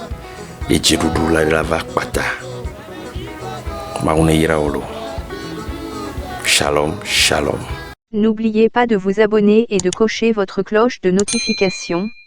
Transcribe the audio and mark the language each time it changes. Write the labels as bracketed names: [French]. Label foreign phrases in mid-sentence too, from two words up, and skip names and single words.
[Ewe] Ye dziɖuɖu la va kpata. Mawu ne yra wo lo. [Hebrew] Shalom, shalom. [French] N'oubliez pas de vous abonner et de cocher votre cloche de notification